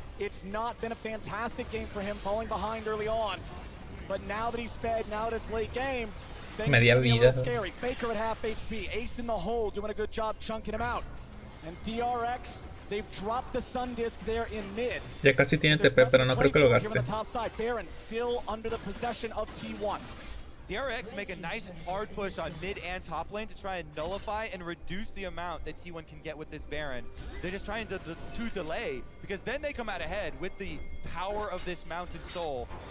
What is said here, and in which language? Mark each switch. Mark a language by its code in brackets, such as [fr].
[en] It's not been a fantastic game for him, falling behind early on. But now that he's fed, now that it's late game, things [es] Media [en] can be a [es] vida. [en] little scary. Faker at half HP, Ace in the hole, doing a good job chunking him out. And DRX, they've dropped the Sun Disc there in mid. [es] Ya casi tiene TP, pero no creo que lo gaste. [en] Baron still under the possession of T1. DRX make a nice hard push on mid and top lane to try and nullify and reduce the amount that T1 can get with this Baron. They're just trying to delay, because then they come out ahead with the power of this mounted soul.